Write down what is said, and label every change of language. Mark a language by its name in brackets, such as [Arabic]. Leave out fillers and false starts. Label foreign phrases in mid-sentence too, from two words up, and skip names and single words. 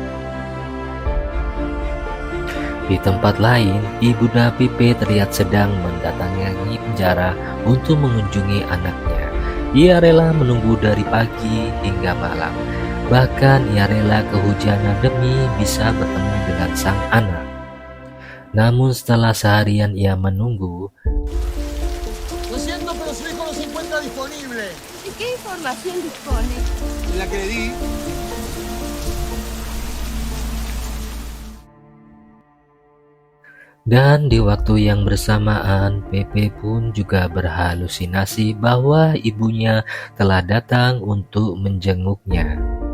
[Indonesian] Di tempat lain, Ibunda Pipe terlihat sedang mendatangi penjara untuk mengunjungi anaknya. Ia rela menunggu dari pagi hingga malam. Bahkan ia rela kehujanan demi bisa bertemu dengan sang anak. Namun setelah seharian ia menunggu, [Spanish] Lo siento, pero su hijo no se encuentra disponible. ¿Y qué información dispone? La que le di. [Indonesian] dan di waktu yang bersamaan Pepe pun juga berhalusinasi bahwa ibunya telah datang untuk menjenguknya.